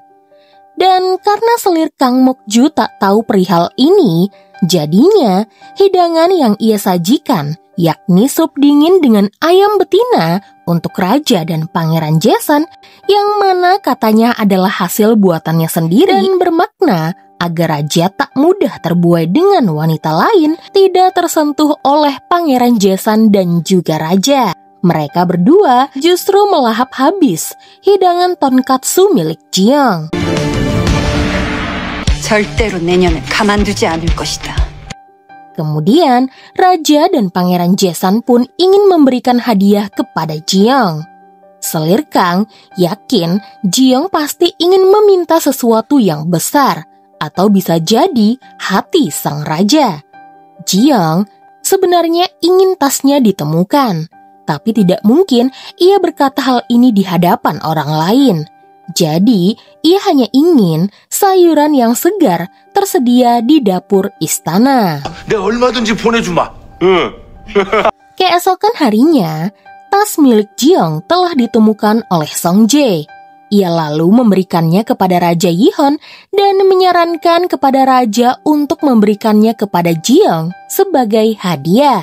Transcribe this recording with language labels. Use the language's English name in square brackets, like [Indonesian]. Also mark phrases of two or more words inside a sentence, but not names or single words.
[Indonesian] Dan karena selir Kang Mok-ju tak tahu perihal ini, jadinya hidangan yang ia sajikan, yakni sup dingin dengan ayam betina untuk raja dan pangeran Jason, yang mana katanya adalah hasil buatannya sendiri dan bermakna agar raja tak mudah terbuai dengan wanita lain, tidak tersentuh oleh pangeran Jason dan juga raja. Mereka berdua justru melahap habis hidangan tonkatsu milik Jiyoung. [Korean] 절대로 내년에 가만두지 않을 것이다. [Indonesian] Kemudian, raja dan pangeran Jason pun ingin memberikan hadiah kepada Jiyoung. Selir Kang yakin Jiyoung pasti ingin meminta sesuatu yang besar, atau bisa jadi hati sang raja. Jiyoung sebenarnya ingin tasnya ditemukan, tapi tidak mungkin ia berkata hal ini di hadapan orang lain. Jadi, ia hanya ingin sayuran yang segar tersedia di dapur istana. [Korean] 내가 얼마든지 보내주마. [Indonesian] Keesokan harinya, tas milik Jiyoung telah ditemukan oleh Song Jae. Ia lalu memberikannya kepada Raja Yihon dan menyarankan kepada raja untuk memberikannya kepada Jiyoung sebagai hadiah.